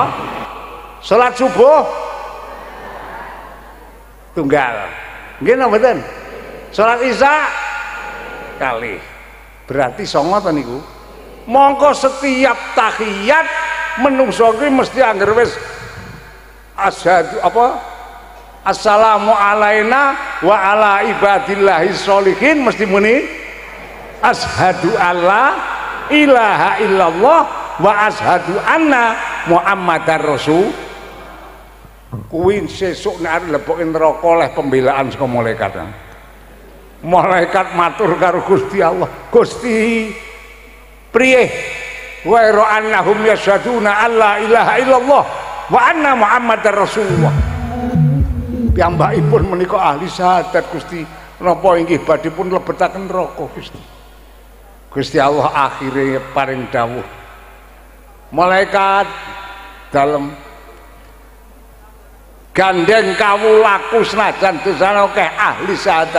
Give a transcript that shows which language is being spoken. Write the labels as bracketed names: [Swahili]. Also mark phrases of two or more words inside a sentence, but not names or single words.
[Javanese] Salat subuh tunggal. Nggih napa mboten? Salat isya kali. Berarti 9 to niku. Mongko setiap tahiyat menungso kuwi mesti angger wis asyhadu apa? [Arabic] السلام علينا وعلى عباد الله الصالحين [Javanese] mesti muni [Arabic] أشهد أن لا إله إلا الله وأشهد أن محمدا رسول. [Javanese] Kuwi sesuk nek arep leboke neraka oleh pembelaan saka malaikat. Malaikat matur karo Gusti Allah, Gusti priye [Arabic] وأنهم يشهدون أن لا إله إلا الله وأن محمدا رسول الله. [Javanese] Piyambakipun menika ahli syahadat Gusti, napa inggih badhe pun lebetaken neraka Gusti. Gusti Allah akhire paring dawuh. Malaikat dalem gandeng kawulaku senajan dosane akeh ahli syahadat.